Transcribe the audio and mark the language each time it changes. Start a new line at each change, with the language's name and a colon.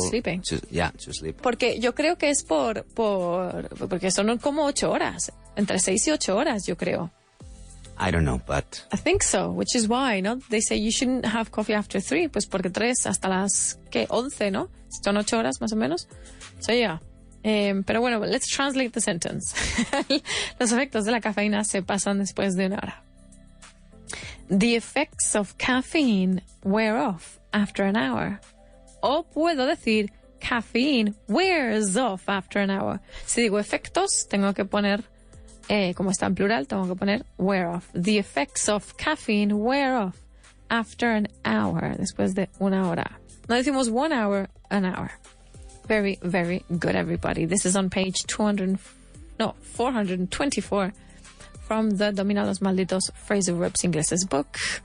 English: sleeping. To sleep.
Spanish: Porque yo creo que es porque son como 8 horas, entre 6 y 8 horas, yo creo.
English: I don't know, but I think so, which is why, ¿no? They say you shouldn't have coffee after 3,
Spanish: pues porque 3 hasta las, 11,
English: ¿no?
Spanish: Son 8 horas más o menos.
English: So, yeah.
Spanish: Pero bueno,
English: let's translate the sentence.
Spanish: Los efectos de la cafeína se pasan después de 1 hora.
English: The effects of caffeine wear off after an hour.
Spanish: O puedo decir
English: caffeine wears off after an hour.
Spanish: Si digo efectos, tengo que poner, como está en plural, tengo que poner wear off.
English: The effects of caffeine wear off after an hour.
Spanish: Después de 1 hora. No decimos 1 hour, an hour.
English: Very, very good, everybody. This is on page 424 from the Domina los Malditos Phrasal Verbs Ingleses book.